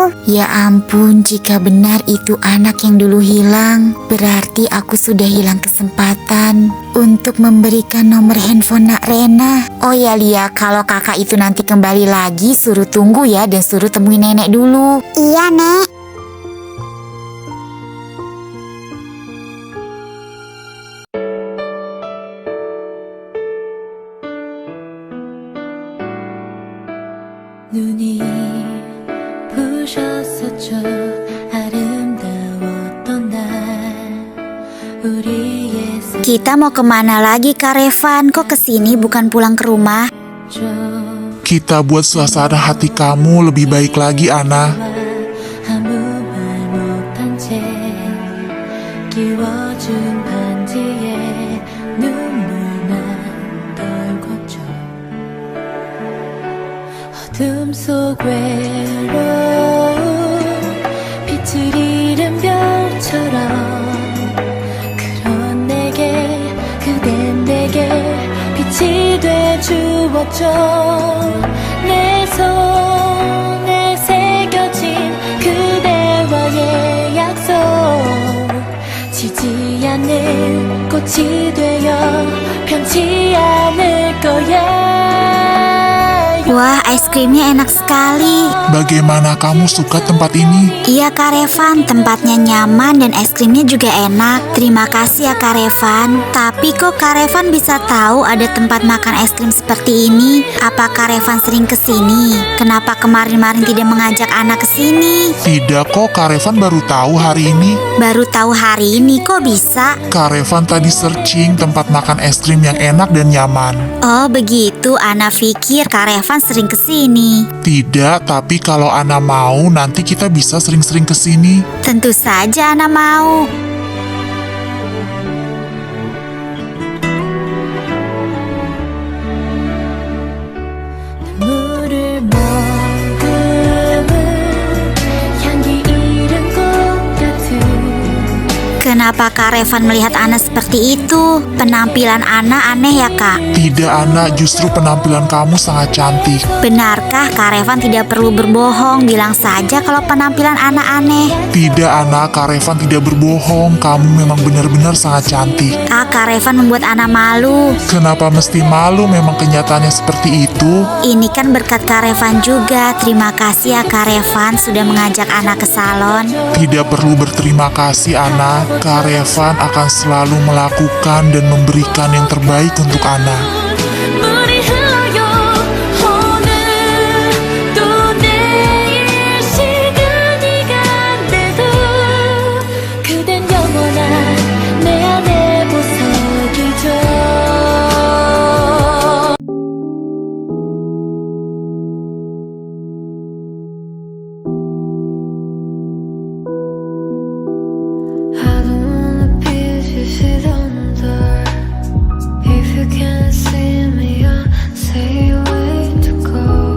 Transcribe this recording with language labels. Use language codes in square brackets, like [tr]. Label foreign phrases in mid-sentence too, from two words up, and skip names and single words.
[id] Ya ampun, jika benar itu anak yang dulu hilang, berarti aku sudah hilang kesempatan untuk memberikan nomor handphone Nak Rena. Oh ya Lia, kalau kakak itu nanti kembali lagi, suruh tunggu ya dan suruh temui nenek dulu. Iya, Nek. [ko] 눈이 부셨었죠. 아름다웠던 날 우리의 [id] Kita mau kemana lagi Kak Revan? Kok kesini bukan pulang ke rumah? [ko] 속 [id] Kita buat suasana hati kamu lebih baik lagi, Ana. [ko] 아무 말 못한 채 지워준 반지에 눈물만 떨궜죠. 어둠 속 외로운 빛을 잃은 별처럼 그런 내게 그댄 내게 빛이 돼 주었죠. 내 손에 새겨진 그대와의 약속 지지 않는 꽃이 되어 변치 않을 거야. [id] Wah, es krimnya enak sekali. Bagaimana kamu suka tempat ini? Iya Kak Revan, tempatnya nyaman dan es krimnya juga enak. Terima kasih ya Kak Revan. Tapi kok Kak Revan bisa tahu ada tempat makan es krim seperti ini? Apa Kak Revan sering kesini? Kenapa kemarin-kemarin tidak mengajak anak kesini? Tidak kok, Kak Revan baru tahu hari ini. Baru tahu hari ini kok bisa? Kak Revan tadi searching tempat makan es krim yang enak dan nyaman. Oh begitu, Ana pikir Kak Revan sering kesini. Tidak, tapi kalau Ana mau nanti kita bisa sering-sering kesini. Tentu saja Ana mau. [ko] 물을 머금은 향기 잃은 꽃 같은 [id] Kenapa Kak Revan melihat Ana seperti itu? Penampilan Ana aneh ya Kak? Tidak, Ana, justru penampilan kamu sangat cantik. Benarkah Kak Revan tidak perlu berbohong? Bilang saja kalau penampilan Ana aneh. Tidak, Ana, Kak Revan tidak berbohong. Kamu memang benar-benar sangat cantik. Kak Revan membuat Ana malu. Kenapa mesti malu? Memang kenyataannya seperti itu. Ini kan berkat Kak Revan juga. Terima kasih ya Kak Revan sudah mengajak Ana ke salon. Tidak perlu berterima kasih, Ana. Kak Revan akan selalu melakukan dan memberikan yang terbaik untuk Ana. [ko] 물이 흘러요 오늘 또 내일 시간이 간대도 그댄 영원한 내 안에 보석이죠. [en] I don't wanna be this under. If you can't see me, I'll say way to go.